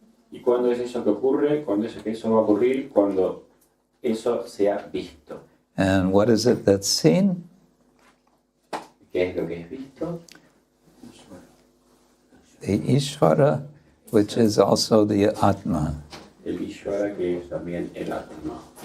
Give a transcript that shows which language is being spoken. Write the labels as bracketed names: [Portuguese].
[Spanish] ¿Y cuándo es eso que ocurre? ¿Cuándo es que eso va a ocurrir? Cuando eso sea visto. [English] And what is it that's seen? [Spanish] ¿Qué es lo que es visto? [English] The Ishvara, which is also the Atma. [Spanish] El Ishvara, que es también el Atma.